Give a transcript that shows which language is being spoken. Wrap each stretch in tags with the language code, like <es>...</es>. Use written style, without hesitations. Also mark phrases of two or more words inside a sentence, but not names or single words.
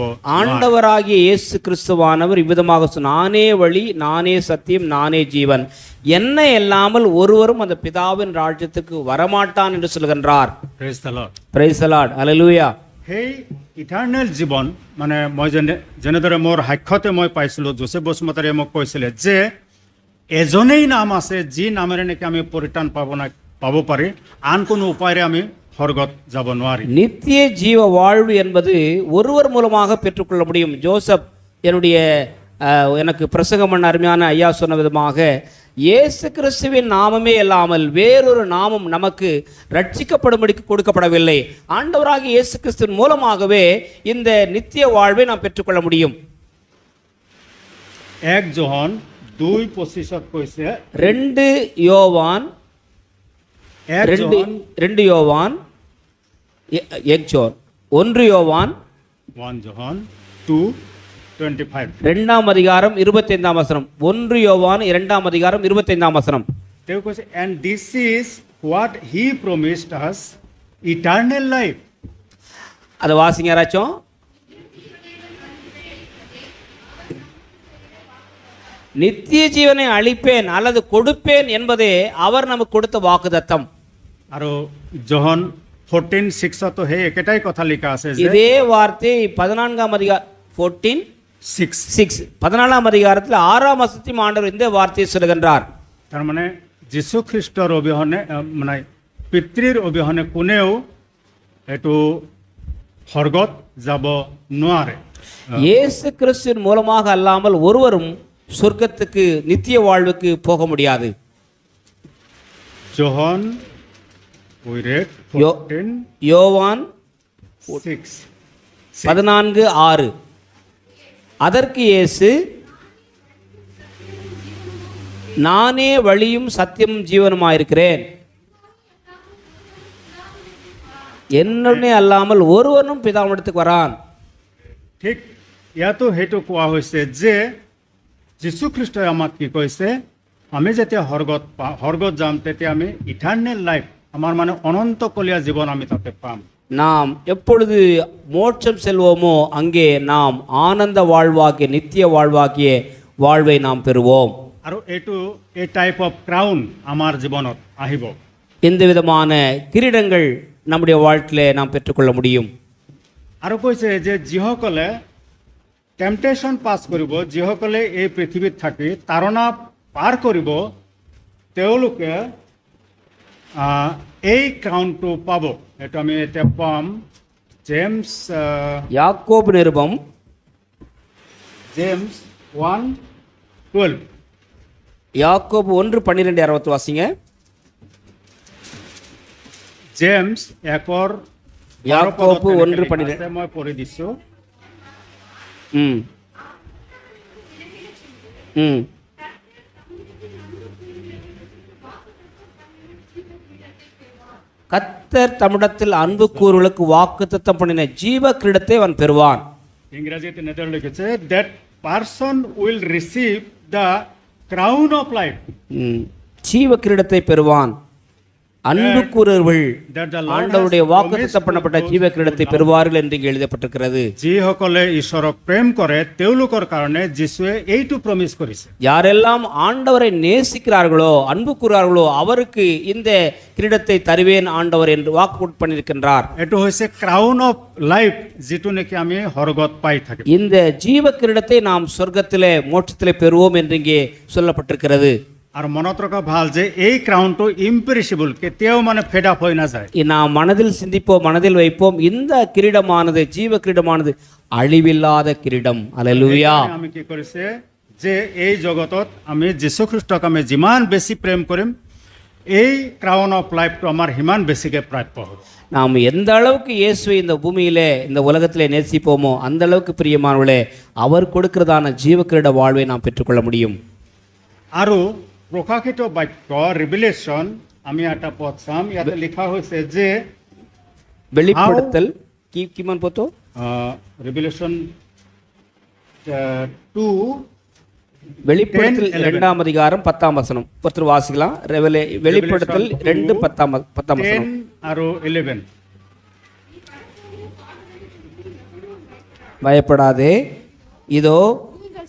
<ta>ஆண்டவராகிய இயேசு கிறிஸ்துவானவர் இவ்விதமாக நானே வழி, நானே சத்தியம், நானே ஜீவன், என்னை இல்லாமல் ஒருவரும் அந்த பிதாவின் ராஜ்யத்துக்கு வரமாட்டான் என்று சொல்கின்றார்.</ta> <en>Praise the Lord. Praise the Lord. Hallelujah.</en> <as>সেই ইটাৰনেল জীৱন মানে মই যেনেদৰে মোৰ সাক্ষাতে মই পাইছিলোঁ, যোচেফ বসুমতাৰীয়ে মোক কৈছিলে যে এজনেই নাম আছে যি নামেৰে নেকি আমি পৰিত্ৰাণ পাব পাৰি, আন কোনো উপায়েৰে আমি স্বৰ্গত যাব নোৱাৰি।</as> <ta>நித்திய ஜீவ வாழ்வு என்பது ஒருவர் மூலமாக பெற்றுக்கொள்ள முடியும். ஜோசப் எனக்கு பிரசங்கம் பண்ண அருமையான ஐயா சொன்ன விதமாக இயேசு கிறிஸ்துவின் நாமமே இல்லாமல் வேறொரு நாமம் நமக்கு ரட்சிக்கப்படும்படிக்கு கொடுக்கப்படவில்லை. ஆண்டவராகிய இயேசு கிறிஸ்துவின் மூலமாகவே இந்த நித்திய வாழ்வை நாம் பெற்றுக்கொள்ள முடியும்.</ta> <as>1 যোহন 2:25 কৈছে,</as> <ta>2 யோவான்</ta> <as>1 যোহন</as> <ta>1 யோவான்</ta> <as>1 যোহন 2:25</as> <ta>2ஆம் அதிகாரம் 25ஆம் வசனம். 1 யோவான் 2ஆம் அதிகாரம் 25ஆம் வசனம்.</ta> <as>তেওঁ কৈছে,</as> <en>and this is what he promised us, eternal life.</en> <ta>அதை வாசிங்க யாராச்சும். நித்திய ஜீவனை அளிப்பேன் அல்லது கொடுப்பேன் என்பதே அவர் நமக்கு கொடுத்த வாக்குத்தத்தம்.</ta> <as>আৰু যোহন 14:6 সেই একেটাই কথা লিখা আছে যে</as> <ta>இதே வார்த்தை 14ஆம் அதிகாரம் 14:6 14ஆம் அதிகாரத்தில் 6ஆம் வசனத்தில் ஆண்டவர் இந்த வார்த்தையை சொல்லுகின்றார்.</ta> <as>তাৰ মানে যীশু খ্ৰীষ্টৰ অবিহনে মানে পিতৃৰ অবিহনে কোনেও এইটো স্বৰ্গত যাব নোৱাৰে.</as> <ta>இயேசு கிறிஸ்துவின் மூலமாக அல்லாமல் ஒருவரும் சொர்க்கத்துக்கு நித்திய வாழ்வுக்கு போக முடியாது.</ta> <as>যোহন</as> <ta>யோவான் 14:6 அதற்கு இயேசு, நானே வழியும் சத்தியமும் ஜீவனுமாயிருக்கிறேன், என்னுடனே அல்லாமல் ஒருவனும் பிதாவிடத்துக்கு வரான்.</ta> <as>ঠিক ইয়াতো সেইটো কোৱা হৈছে যে যীশুখ্ৰীষ্টই আমাক কি কৈছে, আমি যেতিয়া স্বৰ্গত যাম তেতিয়া আমি</as> <en>eternal life,</en> <as>আমাৰ মানে অনন্তকলীয়া জীৱন আমি তাতে পাম.</as> <ta>நாம் எப்பொழுது மோட்சம் செல்வோமோ அங்கே நாம் ஆனந்த வாழ்வாகிய நித்திய வாழ்வாகிய வாழ்வை நாம் பெறுவோம்.</ta> <as>আৰু এইটো এই</as> <en>type of crown</en> <as>আমাৰ জীৱনত আহিব.</as> <ta>இந்த விதமான கிரீடங்கள் நம்முடைய வாழ்க்கையிலே நாம் பெற்றுக்கொள்ள முடியும்.</ta> <as>আৰু কৈছে যে যিসকলে</as> <en>temptation pass</en> <as>কৰিব, যিসকলে এই পৃথিৱীত থাকি তাৰণা পাৰ কৰিব, তেওঁলোকে এই ক্ৰাউনটো পাব. এইটো আমি এতিয়া পাম জেমছ</as> <ta>யாக்கோபு நிருபம் 1:12. யாக்கோபு 1:12 60 வாசிங்க.</ta> <as>জেমছ 1:12</as> <ta>யாக்கோபு 1:12</ta> <as>মই পঢ়ি দিছোঁ.</as> <ta>கர்த்தர் தம்மிடத்தில் அன்பு கூறுகளுக்கு வாக்குத்தத்தம் பண்ணின ஜீவ கிரீடத்தை அவன் பெறுவான்.</ta> <as>ইংৰাজীত এনেদৰে লিখিছে,</as> <en>that person will receive the crown of life.</en> <ta>ஜீவ கிரீடத்தை பெறுவான். அன்பு கூறுவர்கள் ஆண்டவருடைய வாக்குத்தத்தம் பண்ணப்பட்ட ஜீவ கிரீடத்தை பெறுவார்கள் என்று இங்கே எழுதப்பட்டிருக்கிறது.</ta> <as>যিসকলে ঈশ্বৰক প্ৰেম কৰে তেওঁলোকৰ কাৰণে যীশুৱে এইটো প্ৰমিস কৰিছে.</as> <ta>யாரெல்லாம் ஆண்டவரை நேசிக்கிறார்களோ அன்பு கூறுகிறார்களோ அவருக்கு இந்த கிரீடத்தை தருவேன் ஆண்டவர் என்று வாக்கு பண்ணியிருக்கின்றார்.</ta> <as>এইটো হৈছে</as> <en>crown of life,</en> <as>যিটো নেকি আমি স্বৰ্গত পাই থাকিম.</as> <ta>இந்த ஜீவ கிரீடத்தை நாம் சொர்க்கத்திலே மோட்சத்திலே பெறுவோம் என்று இங்கே சொல்லப்பட்டிருக்கிறது.</ta> <as>আৰু মনত ৰখা ভাল যে এই ক্ৰাউনটো ইম্পেৰিচিবল, কেতিয়াও মানে</as> <en>fade up</en> <as>হৈ নাযায়.</as> <ta>நாம் மனதில் சிந்திப்போம், மனதில் வைப்போம். இந்த கிரீடமானது ஜீவ கிரீடமானது அழிவில்லாத கிரீடம். அல்லேலூயா.</ta> <as>আমি কি কৰিছে যে এই জগতত আমি যীশু খ্ৰীষ্টক আমি যিমান বেছি প্ৰেম কৰিম, এই</as> <en>crown of lifeটো</en> <as>আমাৰ সিমান বেছিকৈ প্ৰাপ্য হ'ব.</as> <ta>நாம் எந்த அளவுக்கு இயேசுவை இந்த பூமியிலே இந்த உலகத்திலே நேசிப்போமோ அந்த அளவுக்கு பிரியமானவர்களே அவர் கொடுக்கிறதான ஜீவ கிரீட வாழ்வை நாம் பெற்றுக்கொள்ள முடியும்.</ta> <as>আৰু প্ৰকাশিত বাক্য ৰিভিলেশ্যন আমি এটা পদ চাম. ইয়াতে লিখা হৈছে যে வெளிப்படுத்தல் কিমান পতো</as> <ta>ரிவிலேஷன் 2 வெளிப்படுத்தல் 2ஆம் அதிகாரம் 10ஆம் வசனம். ஒருத்தர் வாசிக்கலாம். வெளிப்படுத்தல் 2:10 வசனம்</ta> <as>আৰু 11.</as> <ta>பயப்படாதே, இதோ</ta>